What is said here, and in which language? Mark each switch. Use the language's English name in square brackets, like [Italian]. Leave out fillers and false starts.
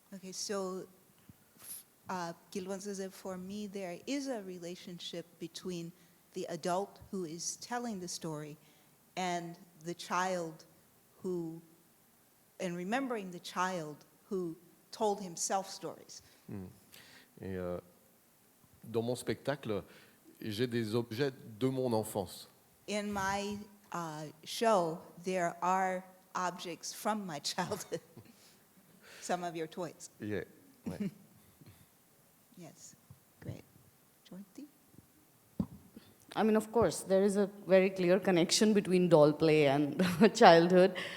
[English] Okay, so Gildwen says that for me there is a relationship between the adult who is telling the story and the child who, and remembering the child who told himself stories. [French] Et dans mon spectacle, j'ai des objets de mon enfance. [English] In my show, there are objects from my childhood, some of your toys. Yeah. Ouais. Yes, great. Choiti? I mean, of course, there is a very clear connection between doll play and childhood.